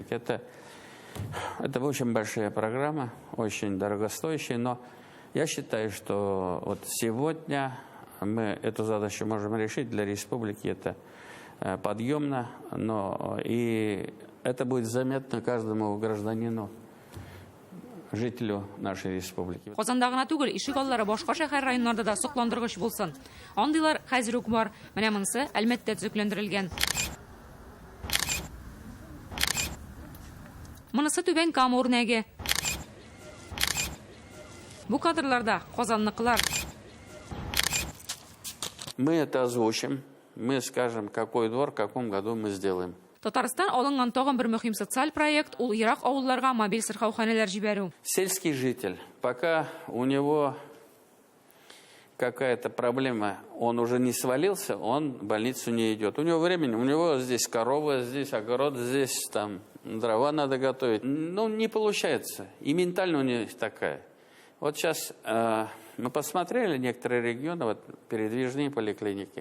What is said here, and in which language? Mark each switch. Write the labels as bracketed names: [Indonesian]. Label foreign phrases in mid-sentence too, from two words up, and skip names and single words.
[Russian] Это очень большая программа, очень дорогостоящая, но я считаю, что сегодня мы эту задачу можем решить для республики. Это подъемно, но и это будет заметно каждому гражданину, жителю нашей республики. [Tatar] Казанда гына түгел, ишек аллары башка шәһәр районнарда да сокландыргыч булсын. Андыйлар хәзер үк бар. Менә монысы әлбәттә төзекләндерелгән. Монысы Түбән Кама үрнәге. Бу кадрларда казанныкылар. [Russian] Мы это озвучим. Мы скажем, какой двор, в каком году мы сделаем. [Tatar] Татарстан алынган тагын бер мөһим социаль проект, ул ерак авылларга мобиль сырхауханәләр җибәрү. [Russian] Сельский житель, пока у него какая-то проблема, он уже не свалился, он в больницу не идет. У него времени, у него здесь корова, здесь огород, здесь там дрова надо готовить. Не получается. И ментально у него такая. Вот сейчас мы посмотрели некоторые регионы, передвижные поликлиники.